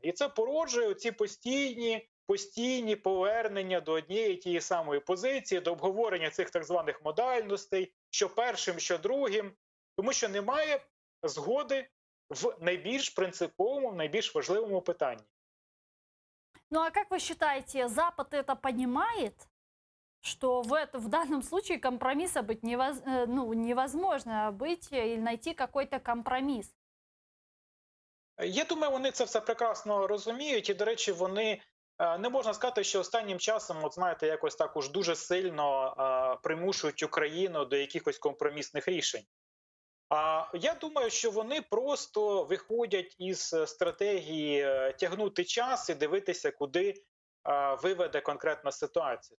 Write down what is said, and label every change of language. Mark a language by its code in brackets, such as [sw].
[uk] І це породжує ці постійні повернення до однієї тієї самої позиції, до обговорення цих так званих модальностей, що першим, що другим, тому що немає згоди в найбільш принциповому, в найбільш важливому питанні. [ru] Ну а как вы считаете, Запад это понимает, что в данном случае компромисса быть невозможно быть или найти какой-то компромисс? [uk] Я думаю, вони це все прекрасно розуміють, і, до речі, вони, не можна сказати, що останнім часом, от знаєте, якось так уж дуже сильно примушують Україну до якихось компромісних рішень. Я думаю, що вони просто виходять із стратегії тягнути час і дивитися, куди виведе конкретна ситуація.